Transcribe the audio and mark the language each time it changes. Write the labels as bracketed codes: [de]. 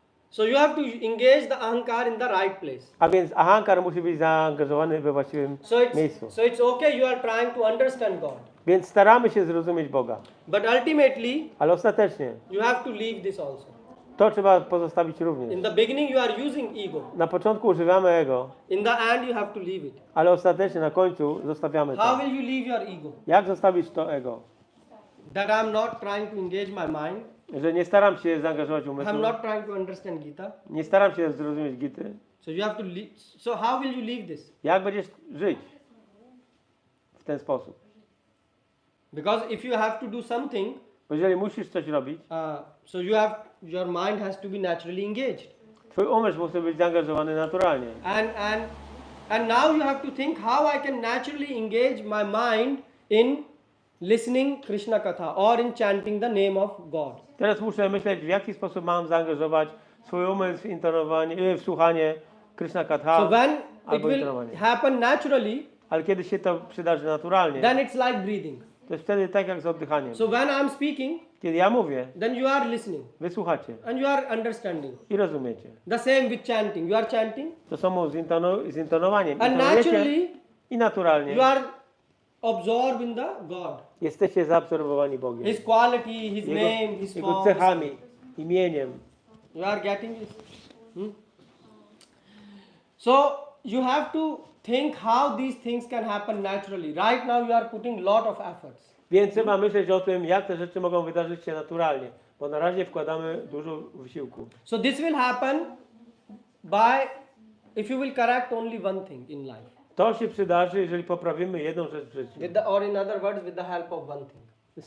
[en] So you have to engage the ahankar in the right place. [pl] A więc ahankar musi być zaangażowany we właściwym miejscu. [en] So it's okay you are trying to understand God. [pl] Więc staramy się zrozumieć Boga. [en] But ultimately [pl] Ale ostatecznie [en] you have to leave this also. [pl] to trzeba pozostawić również. [en] In the beginning you are using ego. [pl] Na początku używamy ego, [en] In the end you have to leave it. [pl] ale ostatecznie na końcu zostawiamy [en] How [pl] to. [en] will you leave your ego? [pl] Jak zostawić to ego? [en] That I am not trying to engage my mind. [pl] Że nie staram się zaangażować [en] I am [pl] umysłu, [en] not trying to understand Gita. [pl] nie staram się zrozumieć Gity. [en] So you have to leave. So how will you leave this? [pl] Jak będziesz żyć w ten sposób? [en] Because if you have to do something, [pl] Bo jeżeli musisz coś robić, [en] so your mind has to be naturally engaged. [pl] twój umysł musi być zaangażowany naturalnie. [en] And now you have to think how I can naturally engage my mind in listening Krishna Katha or in chanting the name of God. [pl] Teraz muszę myśleć, w jaki sposób mam zaangażować swój umysł w słuchanie Krishna Katha [en] So when it [pl] albo [en] will [pl] intonowanie. [en] happen naturally, [pl] Ale kiedy się to przydarzy naturalnie, [en] then it's like breathing. [pl] to jest wtedy tak jak z oddychaniem. [en] So when I'm speaking, [pl] Kiedy ja mówię, [en] then you are listening [pl] wy słuchacie [en] and you are understanding. [pl] i rozumiecie. [en] The same with chanting. You are chanting [pl] To samo z intonowaniem. [en] and [pl] Intonujecie [en] naturally [pl] i naturalnie [en] you are absorbed in the God. [pl] jesteście zaabsorbowani Bogiem. [en] His quality, His name, His [pl] Jego [en] form. [pl] cechami, imieniem. [en] You are getting this? So you have to think how these things can happen naturally. Right now you are putting lot of efforts. [pl] Więc trzeba myśleć o tym, jak te rzeczy mogą wydarzyć się naturalnie, bo na razie wkładamy dużo wysiłku. [en] So this will happen by if you will correct only one thing in life. [pl] To się przydarzy, jeżeli poprawimy jedną rzecz w życiu. [en] Or in other words, with the help of one thing.